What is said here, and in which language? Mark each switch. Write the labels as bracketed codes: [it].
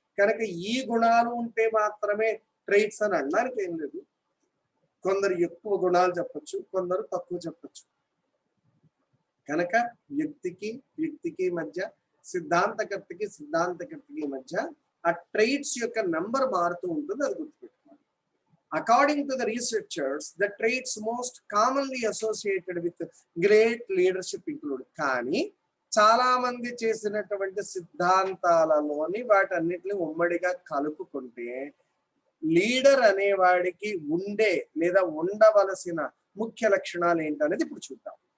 [te] కనుక ఈ గుణాలు ఉంటే మాత్రమే ట్రైట్స్ అని అనడానికి ఏం లేదు. కొందరు ఎక్కువ గుణాలు చెప్పచ్చు, కొందరు తక్కువ చెప్పచ్చు. కనుక వ్యక్తికి మధ్య, సిద్ధాంతకర్తకి మధ్య ఆ ట్రైట్స్ యొక్క నంబర్ మారుతూ ఉంటుంది, అది గుర్తుపెట్టుకోవాలి. [en] According to the researchers, the traits most commonly associated with great leadership include. [te] కానీ చాలా మంది చేసినటువంటి సిద్ధాంతాలలోని వాటన్నిటిని ఉమ్మడిగా కలుపుకుంటే లీడర్ అనేవాడికి ఉండే లేదా ఉండవలసిన ముఖ్య లక్షణాలు ఏంటనేది ఇప్పుడు చూద్దాం.